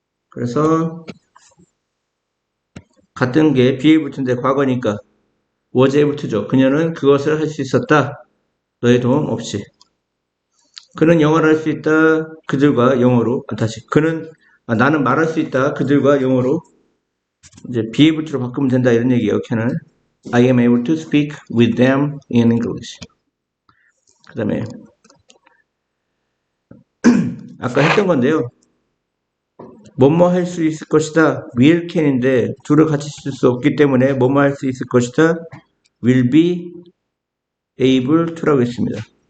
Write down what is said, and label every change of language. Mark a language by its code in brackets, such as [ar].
[ko] 그래서 같은 게 be able to인데 과거니까 was able to죠. 그녀는 그것을 할 수 있었다. 너의 도움 없이. 그는 영어를 할 수 있다. 그들과 영어로. 나는 말할 수 있다. 그들과 영어로. 이제 be able to로 바꾸면 된다. 이런 얘기예요. can은. [en] I am able to speak with them in English. [ko] 그 다음에 아까 했던 건데요. 뭐뭐 할 수 있을 것이다. will can인데 둘을 같이 쓸 수 없기 때문에 뭐뭐 할 수 있을 것이다. [en] will be able to라고 [ko] 했습니다.